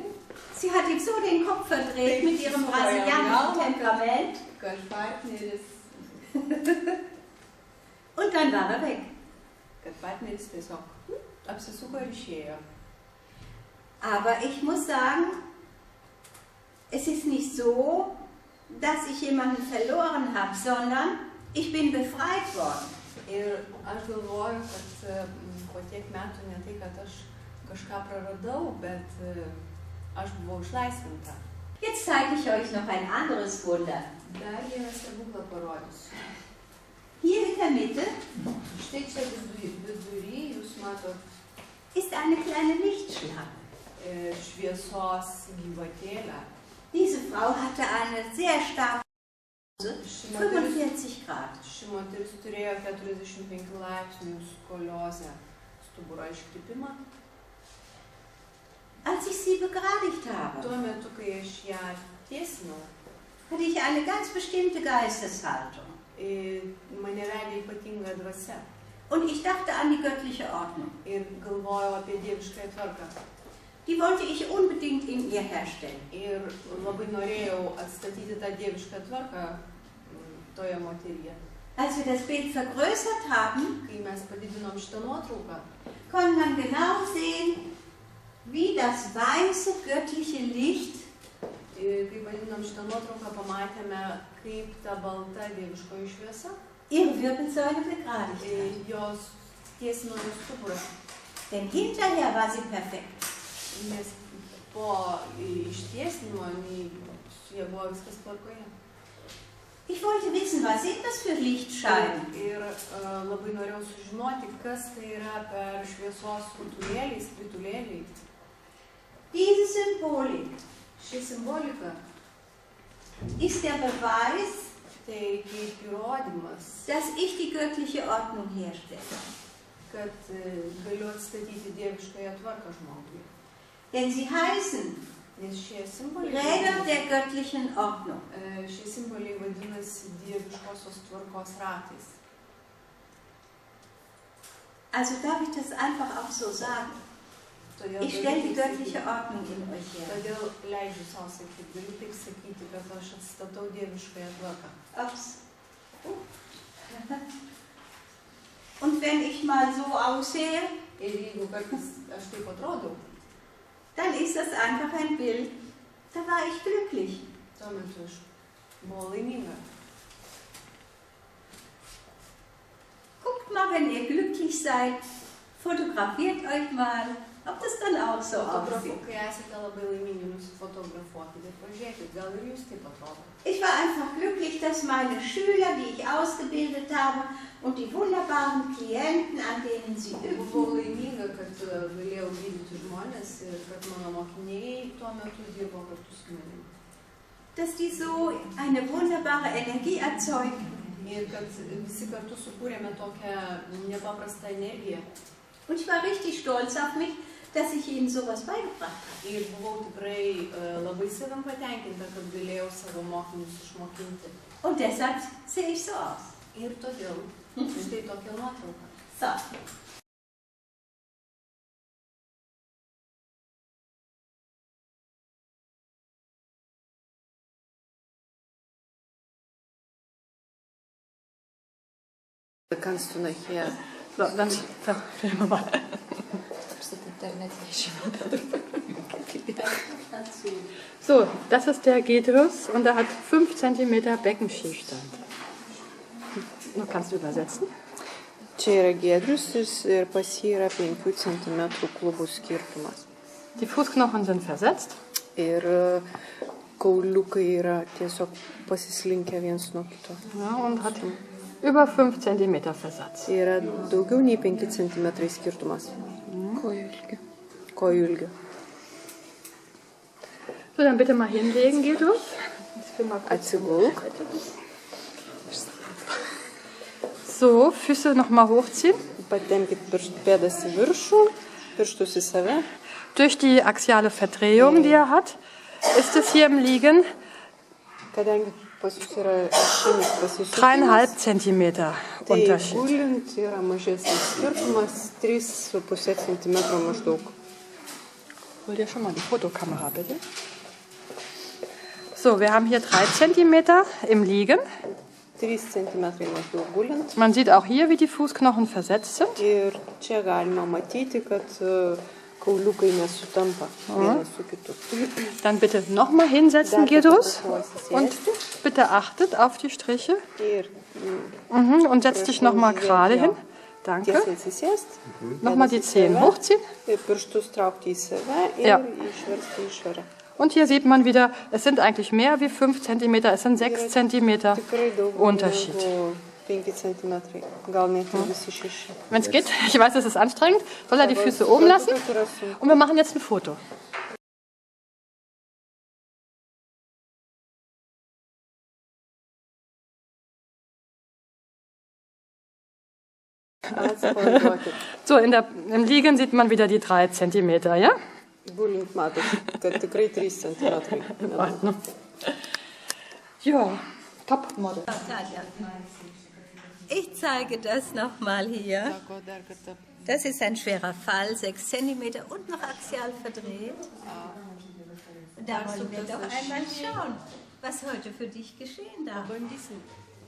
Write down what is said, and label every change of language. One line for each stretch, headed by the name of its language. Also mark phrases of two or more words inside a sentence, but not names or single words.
German: sie hat ihm so den Kopf verdreht mit ihrem brasilianischen Temperament
Lithuanian: kad partneris,
German: und dann war er weg.
Lithuanian: tiesiog apsisuko ir išėjo.
German: Aber ich muss sagen, es ist nicht so, dass ich jemanden verloren habe, sondern ich bin befreit worden.
Lithuanian: Ir aš galvoju, kad po tiek metų ne tai, kad aš kažką praradau, bet aš buvau išlaisvinta.
German: Jetzt zeige ich euch noch ein anderes Wunder.
Lithuanian: Dar vieną stebuklą parodysiu.
German: Hier in der Mitte
Lithuanian: Štai čia vidury jūs matot
German: ist eine kleine Lichtschlange.
Lithuanian: Šviesos gyvatėlę.
German: Diese Frau hatte eine sehr starke Hose, 45 Grad.
Lithuanian: Ši moteris turėjo 45 laipsnių skoliozę, stuburo iškrypimą.
German: Als ich sie begradigt habe,
Lithuanian: Tuo metu, kai aš ją tiesinau,
German: hatte ich eine ganz bestimmte Geisteshaltung.
Lithuanian: mane vedė ypatinga dvasia
German: Und ich dachte an die göttliche Ordnung.
Lithuanian: ir galvojau apie dieviškąją tvarką.
German: Die wollte ich unbedingt in ihr herstellen.
Lithuanian: Ir labai norėjau atstatyti tą dievišką tvarką toje moteryje.
German: Als wir das Bild vergrößert haben,
Lithuanian: Kai mes padidinom šitą nuotrauką,
German: konnte man genau sehen, wie das weiße göttliche Licht
Lithuanian: kai padidinom šitą nuotrauką, pamatėme, kaip ta balta dieviškoji šviesa
German: ihre Wirbelsäule begradigt hat.
Lithuanian: jos tiesino jos stuburą.
German: Denn hinterher war sie perfekt.
Lithuanian: Nes po ištiesinimo su jie buvo viskas tvarkoje.
German: Ich wollte wissen, was sind das für Lichtscheiben?
Lithuanian: Ir labai norėjau sužinoti, kas tai yra per šviesos rutulėliai, skritulėliai.
German: Diese Symbolik
Lithuanian: Ši simbolika
German: ist der Beweis,
Lithuanian: tai kaip įrodymas,
German: dass ich die göttliche Ordnung herstelle.
Lithuanian: kad galiu atstatyti dieviškąją tvarką žmogui.
German: Denn sie heißen
Lithuanian: Nes šie simboliai,
German: Räder der göttlichen Ordnung.
Lithuanian: šie simboliai vadinasi dieviškosios tvarkos ratais.
German: Also darf ich das einfach auch so sagen.
Lithuanian: Todėl
German: Ich stelle die göttliche Ordnung in euch her.
Lithuanian: Todėl leidžiu savo sakyti, galiu taip sakyti, kad aš atstatau dieviškąją tvarką.
German: Ups. Und wenn ich mal so aussehe,
Lithuanian: Ir jeigu kartais aš taip atrodau,
German: dann ist das einfach ein Bild. Da war ich glücklich.
Lithuanian: tuo metu aš buvau laiminga.
German: Guckt mal, wenn ihr glücklich seid, fotografiert euch mal, ob das dann auch so aussieht.
Lithuanian: Kai esate labai laimingi, nusifotografuokite ir pažiūrėkit, gal ir jūs taip atrodo.
German: Ich war einfach glücklich, dass meine Schüler, die ich ausgebildet habe, und die wunderbaren Klienten, an denen sie
Lithuanian: Buvau
German: üben,
Lithuanian: laiminga, kad galėjau gydyti žmonės ir kad mano mokiniai tuo metu dirbo kartu su manimi.
German: dass die so eine wunderbare Energie erzeugen.
Lithuanian: Ir kad visi kartu sukūrėme tokią nepaprastą energiją.
German: Und ich war richtig stolz auf mich, dass ich ihnen sowas beigebracht habe.
Lithuanian: Ir buvau tikrai labai savim patenkinta, kad galėjau savo mokinius išmokinti.
German: Und deshalb sehe ich so aus.
Lithuanian: Ir todėl štai tokia nuotrauka.
German: So. Kannst du nachher... So, dann filmen wir mal. So, das ist der Gedrus und er hat 5 cm Beckenschiefstand. Du kannst übersetzen.
Lithuanian: Čia yra Giedrius ir pas jį yra 5 cm klubų skirtumas.
German: Die Fußknochen sind versetzt.
Lithuanian: Ir kauliukai yra tiesiog pasislinkę viens nuo kito.
German: Ja, und hat über 5 cm Versatz.
Lithuanian: Yra daugiau nei 5 cm skirtumas. Kojų ilgio.
German: So, dann bitte mal hinlegen, Gedrus.
Lithuanian: Atsigulk.
German: So, Füße nochmal hochziehen.
Lithuanian: Patempkit pėdas į viršų, pirštus į save.
German: Durch die axiale Verdrehung, die er hat, ist es hier im Liegen
Lithuanian: Kadangi pas jūs yra ašinis 3,5 pasisukimas, cm tai
German: Unterschied.
Lithuanian: gulint yra mažesnis skirtumas, 3,5 cm maždaug.
German: Hol dir schon mal die Fotokamera, bitte. So, wir haben hier 3 cm im Liegen.
Lithuanian: 3 cm maždaug gulint.
German: Man sieht auch hier, wie die Fußknochen versetzt sind.
Lithuanian: Ir čia galima matyti, kad kauliukai nesutampa vienas su kitu.
German: Dann bitte nochmal hinsetzen,
Lithuanian: Dar Gedrus. kartą
German: Und
Lithuanian: susėsti
German: bitte achtet auf die Striche.
Lithuanian: ir
German: Und setz dich nochmal gerade hin. Danke.
Lithuanian: tiesiai atsisėsti.
German: Nochmal die Zehen hochziehen.
Lithuanian: Ir pirštus traukti į save ir
German: Ja.
Lithuanian: išversti į išorę.
German: Und hier sieht man wieder, es sind eigentlich mehr wie 5 cm, es sind 6 cm
Lithuanian: Tikrai daug
German: Unterschied.
Lithuanian: negu 5 cm, gal net ir visi 6.
German: Wenn es geht, ich weiß, es ist anstrengend, soll er die Füße oben lassen. Und wir machen jetzt ein Foto. So, im Liegen sieht man wieder die 3 cm, ja?
Lithuanian: Gulint matot, kad tikrai 3 cm.
German: Ja, top Model. Ich zeige das nochmal hier. Das ist ein schwerer Fall, 6 cm und noch axial verdreht. Da wollen wir doch einmal schauen, was heute für dich geschehen darf.